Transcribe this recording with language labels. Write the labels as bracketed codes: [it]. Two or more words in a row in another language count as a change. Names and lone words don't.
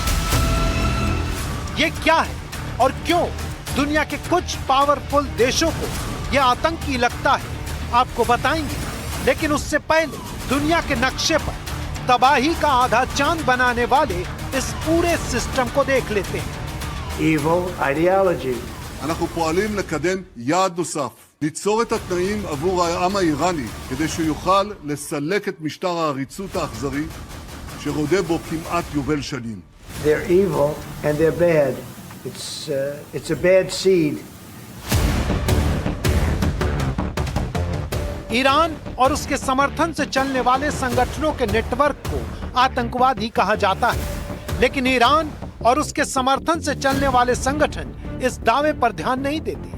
[hi] ये क्या है और क्यों दुनिया के कुछ पावरफुल देशों को यह आतंकी लगता है, आपको बताएंगे। लेकिन उससे पहले दुनिया के नक्शे पर तबाही का आधा चांद बनाने वाले इस पूरे सिस्टम को देख लेते हैं। [en] Evil ideology. [he] אנחנו פועלים לקדם יעד נוסף, ליצור את התנאים עבור העם האיראני כדי שיוכל לסלק את משטר העריצות האכזרי שרודה בו כמעט יובל שנים. [en] They're evil and they're bad. It's a bad seed. [hi] ईरान और उसके समर्थन से चलने वाले संगठनों के नेटवर्क को आतंकवादी कहा जाता है, लेकिन ईरान और उसके समर्थन से चलने वाले संगठन इस दावे पर ध्यान नहीं देते।